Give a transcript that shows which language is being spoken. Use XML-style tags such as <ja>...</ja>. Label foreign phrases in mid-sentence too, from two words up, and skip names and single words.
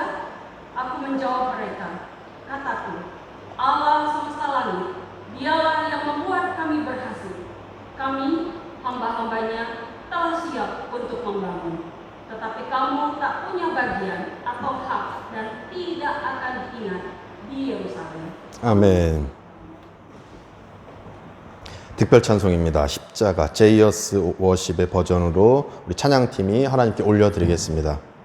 <id>Aku menjawab mereka, kataku, Allah semesta langit, dialah yang membuat kami berhasil. Kami, hamba-hambanya, telah siap untuk membangun. Tetapi kamu tak punya bagian atau hak dan tidak akan diingat di Yerusalem.</id> <ko>아멘. 특별 찬송입니다. 십자가 제이어스 워십의 버전으로 우리 찬양팀이 하나님께 올려드리겠습니다.</ko>